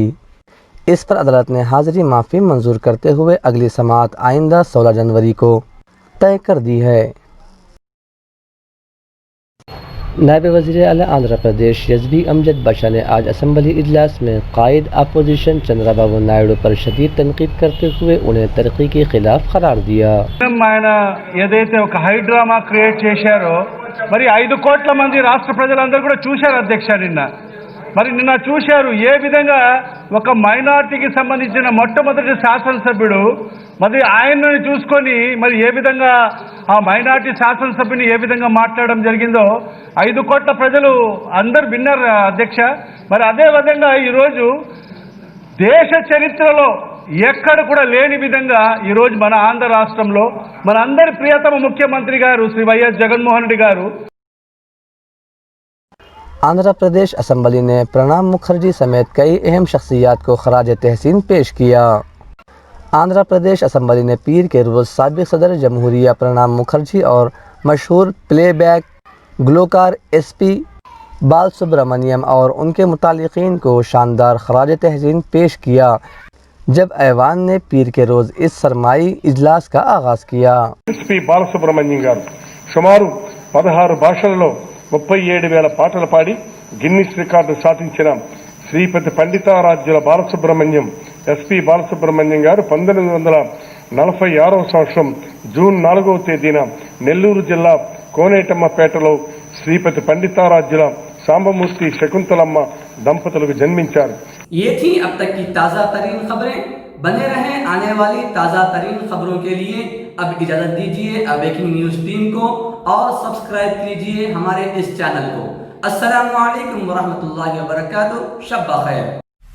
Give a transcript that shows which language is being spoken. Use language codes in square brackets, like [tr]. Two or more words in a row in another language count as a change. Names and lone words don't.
[ur] اس پر عدالت نے حاضری معافی منظور کرتے ہوئے اگلی سماعت آئندہ 16 جنوری کو طے کر دی ہے. نائب وزیر اعلیٰ آندھرا پردیش یزوی امجد باشا نے آج اسمبلی اجلاس میں قائد اپوزیشن چندرابابو نائیڈو پر شدید تنقید کرتے ہوئے انہیں ترقی کے خلاف قرار دیا. [te] ఆయన ఏదైతే ఒక హైడ్రామా క్రియేట్ చేశారో మరి 5 కోట్ల మంది రాష్ట్ర ప్రజలందరూ కూడా చూశారు అధ్యక్ష నిన్న చూశారు ఏ విధంగా ఒక మైనారిటీకి సంబంధించిన మొట్టమొదటి శాసనసభ్యుడు మరి ఆయనని చూసుకొని మరి ఏ విధంగా ఆ మైనారిటీ శాసనసభ్యుని ఏ విధంగా మాట్లాడడం జరిగిందో 5 కోట్ల ప్రజలు అందరూ విన్నారు అధ్యక్ష। మరి అదే విధంగా ఈరోజు దేశ చరిత్రలో ఎక్కడ కూడా లేని విధంగా ఈరోజు మన ఆంధ్ర రాష్ట్రంలో మన అందరి ప్రియతమ ముఖ్యమంత్రి గారు శ్రీ వైఎస్ జగన్మోహన్ రెడ్డి గారు [ur] آندھرا پردیش اسمبلی نے پرنب مکھرجی سمیت کئی اہم شخصیات کو خراج تحسین پیش کیا. آندھرا پردیش اسمبلی نے پیر کے روز سابق صدر جمہوریہ پرنب مکھرجی اور مشہور پلے بیک گلوکار SP بالاسبرامنیم اور ان کے متعلقین کو شاندار خراج تحسین پیش کیا جب ایوان نے پیر کے روز اس سرمائی اجلاس کا آغاز کیا. [te] SP బాలసుబ్రహ్మణ్యం గారు సుమారు 16 భాషలలో 37,000 పాటలు పాడి గిన్నిస్ రికార్డు సాధించిన శ్రీపతి పండితారాధ్యుల బాలసుబ్రహ్మణ్యం SP బాలసుబ్రహ్మణ్యం గారు 1946వ సంవత్సరం జూన్ 4వ తేదీన నెల్లూరు జిల్లా కోనేటమ్మపేటలో శ్రీపతి పండితారాధ్యుల సాంబమూర్తి శకుంతలమ్మ దంపతులకు జన్మించారు। [ur] یہ تھی اب تک کی تازہ ترین خبریں۔ بنے رہیں آنے والی تازہ ترین خبروں کے لیے. اب اجازت دیجیے اویکنگ نیوز ٹیم کو اور سبسکرائب کیجیے ہمارے اس چینل کو. [ar] السلام عليكم ورحمة الله وبركاته. [ur] شب بخیر.